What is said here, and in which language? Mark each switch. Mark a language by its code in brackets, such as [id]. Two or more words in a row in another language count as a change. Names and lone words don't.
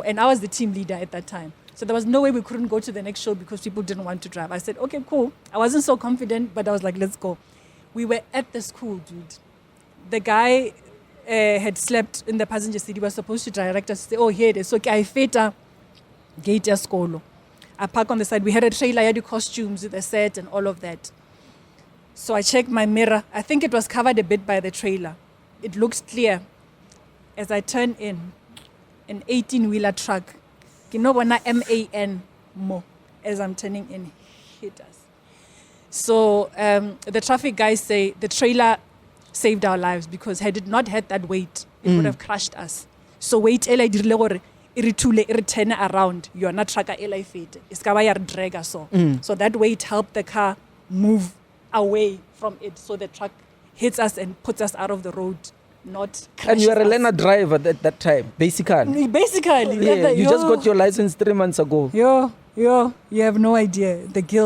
[en] And I was the team leader at that time. So there was no way we couldn't go to the next show because people didn't want to drive. I said, okay, cool. I wasn't so confident, but I was like, let's go. We were at the school, dude. The guy had slept in the passenger seat. He was supposed to direct us. Say, oh, here it is. So I [nso] feta gate ya skolo. [en] I park on the side. We had a trailer, I had the costumes, the set, and all of that. So I checked my mirror. I think it was covered a bit by the trailer. It looks clear. as I turn in, an 18-wheeler truck, MAN mo, as I'm turning in, hit us. So the traffic guys say the trailer saved our lives because had it not had that weight, it would have crushed us. [nso] So weight ela dirile gore e [en] turn around [nso] yona truck ela ifete iska ba ya re drag so. [en] So that weight helped the car move away from it, so the truck hits us and puts us out of the road, not crashes. And you are a learner driver at that time, basically. Yeah, you just got your license 3 months ago. You have no idea the guilt.